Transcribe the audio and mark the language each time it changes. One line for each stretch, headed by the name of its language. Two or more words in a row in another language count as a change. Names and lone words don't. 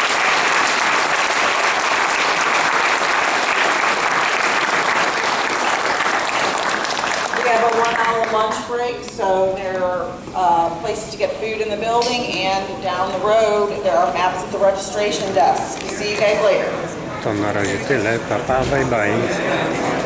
English: We have a 1-hour lunch break, so there are places to get food in the building, and down the road there are maps at the registration desk. See you guys later.
Polish: To na razie tyle. Pa, pa,
English: bye, bye.